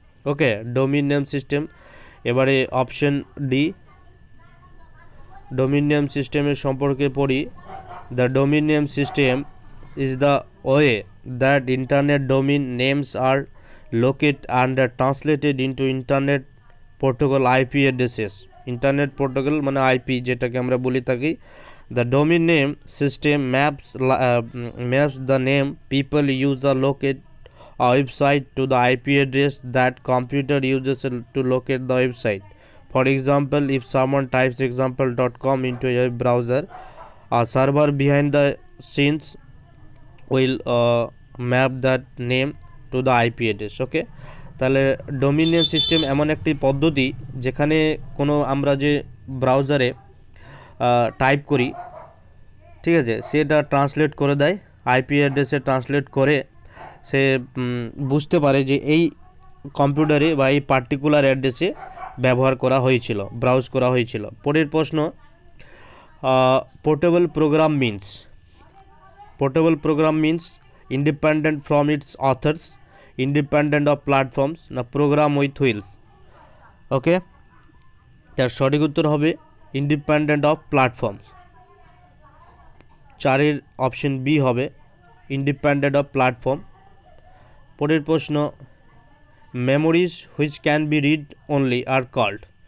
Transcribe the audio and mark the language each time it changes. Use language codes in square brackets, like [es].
[bn] ওকে, domain name system. এবারে option D, domain name সিস্টেমের সম্পর্কে পড়ি। [en] The domain name system is the way that internet domain names are located and translated into internet protocol IP addresses. [bn] internet protocol মানে IP, যেটাকে আমরা বলে থাকি। [en] the domain name system maps the name people use to locate a website to the IP address that computer uses to locate the website. For example, if someone types example.com into a web browser, a server behind the scenes will map that name to the IP address. Okay. [bn] তাহলে domain name system এমন একটি পদ্ধতি যেখানে কোনো আমরা যে ব্রাউজারে type করি, ঠিক আছে, সেটা ট্রান্সলেট করে দেয়, আইপি অ্যাড্রেসে ট্রান্সলেট করে সে বুঝতে পারে যে এই কম্পিউটারে বা এই পার্টিকুলার অ্যাড্রেসে ব্যবহার করা হয়েছিল, ব্রাউজ করা হয়েছিল। পরের প্রশ্ন, [en] Portable program means? Portable program means independent from its authors, independent of platforms, না program with wheels। [bn] ওকে, তার সঠিক উত্তর হবে [en] Independent of platforms. [bn] চারের অপশন বি হবে [en] Independent of platform. [bn] পরের প্রশ্ন, [en] Memories which can be read only are called?